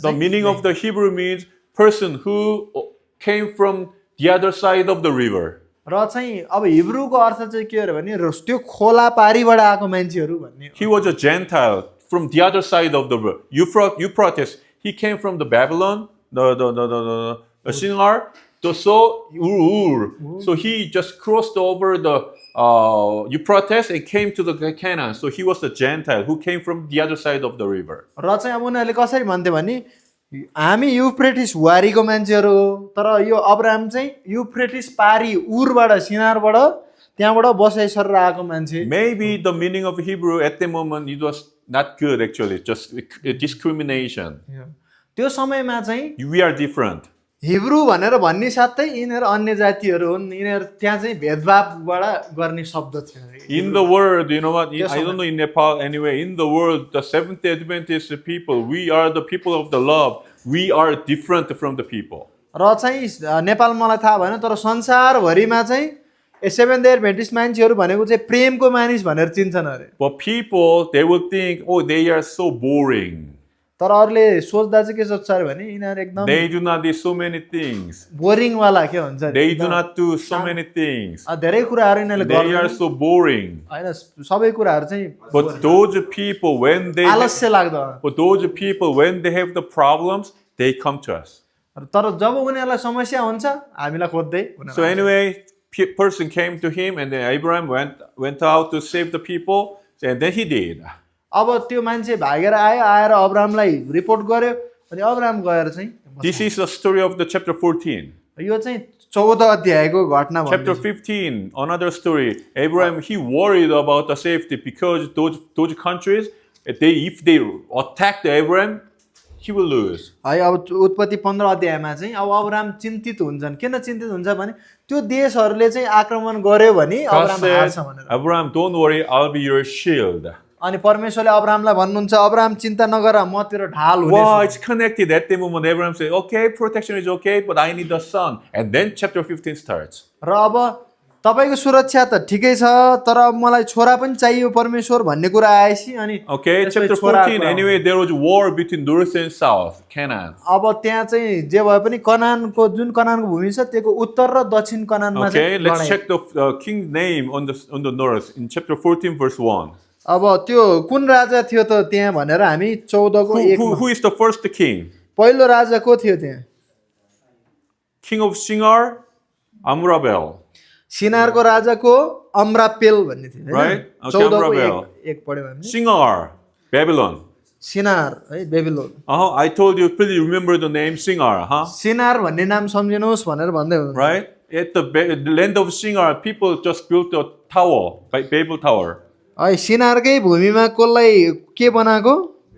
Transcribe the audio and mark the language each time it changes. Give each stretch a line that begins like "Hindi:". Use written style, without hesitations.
English: The meaning of the Hebrew means person who came from the other side of the river.
Nepali: र चाहिँ अब हिब्रूको अर्थ चाहिँ के हो भने त्यो खोला पारीबाट आएको मान्छेहरू भन्ने।
English: He was a Gentile from the other side of the river. Euphrates. He came from the Babylon, the Shinar. So he just crossed over the Euphrates and came to the Canaan. So he was a Gentile who came from the other side of the river.
Nepali: र चाहिँ अब उनीहरूले कसरी भन्थे भने हामी Euphrates वारीको मान्छेहरू हो, तर यो अब्राम चाहिँ युफ्रेटिस पारी उरबाट सिनारबाट त्यहाँबाट बसाइ सरेर आएको मान्छे।
English: Maybe the meaning of Hebrew at the moment it was not good actually, just discrimination.
Nepali: त्यो समयमा चाहिँ
English: We are different.
Nepali: हिब्रू भनेर भन्ने साथै यिनीहरू अन्य जातिहरू हुन्, यिनीहरू त्यहाँ चाहिँ भेदभावबाट गर्ने शब्द थियो।
English: In the world, you know what? I don't know in Nepal anyway. In the world, the Seventh-day Adventist people, we are the people of the love. We are different from the people.
Nepali: र चाहिँ नेपाल मलाई थाहा भएन, तर संसारभरिमा चाहिँ seventh day Adventist मान्छेहरू भनेको चाहिँ प्रेमको मानिस भनेर चिन्छन् अरे।
English: But people, they will think, oh, they are so boring.
Nepali: तर अरूले सोच्दा चाहिँ के सोच्छ अरे भने यिनीहरू एकदम
English: They do not do so many things.
Nepali: Boring वाला के भन्छ,
English: They do not do so many things.
Nepali: धेरै कुराहरू यिनीहरूले
English: They are so boring.
Nepali: हैन, सबै कुराहरू चाहिँ
English: But those people, when they
Nepali: आलस्य लाग्दो।
English: have the problems, they come to us.
Nepali: तर जब उनीहरूलाई समस्या हुन्छ हामीलाई खोज्दै।
English: So anyway, person came to him, and then Abraham went out to save the people, and then he did.
Nepali: अब त्यो मान्छे भागेर आएर अब्रामलाई रिपोर्ट गर्यो, अनि अब्राम गएर चाहिँ
English: This is the story of the chapter 14.
Nepali: यो चाहिँ 14 अध्यायको घटना भन्छ।
English: Chapter 15, another story. Abraham, he worried about the safety because those countries, if they attack Abraham, he will lose.
Nepali: है अब उत्पत्ति 15 अध्यायमा चाहिँ अब अब्राम चिन्तित हुन्छन्। किन चिन्तित हुन्छ भने त्यो देशहरूले चाहिँ आक्रमण गर्यो भने अब्राम हार्छ भनेर।
English: Abraham, don't worry, I'll be your shield.
Nepali: अनि परमेश्वरले अब्रामलाई भन्नुहुन्छ अब्राम चिन्ता नगर, म तेरो ढाल हुनेछु।
English: Wow, it's connected. At the moment, Abraham said, okay, protection is okay, but I need the son. And then chapter 15 starts.
Nepali: र अब तपाईको सुरक्षा त ठिकै छ, तर अब मलाई छोरा पनि चाहियो परमेश्वर भन्ने कुरा आएपछि अनि
English: Okay, chapter 14, anyway, there was war between north and south, Canaan.
Nepali: अब त्यहाँ चाहिँ जे भए पनि कनानको जुन कनानको भूमि छ त्यसको उत्तर र दक्षिण कनानमा चाहिँ
English: Okay, let's check the king's name on the north in chapter 14 verse 1.
Nepali: अब त्यो कुन राजा थियो त त्यहाँ भनेर हामी 14 को 1
English: Who is the first king?
Nepali: पहिलो राजा को थियो त्यहाँ?
English: King of Shinar, Amrabel.
Nepali: सिनारको राजाको अम्रापेल भन्ने थियो,
English: Right?
Nepali: हैन?
English: Okay,
Nepali: 14 को
English: Amrapel.
Nepali: 1 पढ्यौँ हामीले।
English: Shinar, Babylon.
Nepali: सिनार है, Babylon.
English: I told you, please remember the name Shinar, huh?
Nepali: सिनार भन्ने नाम सम्झिनुहोस् भनेर भन्दै हुनुहुन्छ।
English: Right? At the land of Shinar, people just built a tower, Babel Tower.
Nepali: है सिनारकै भूमिमा कसलाई के बनाएको?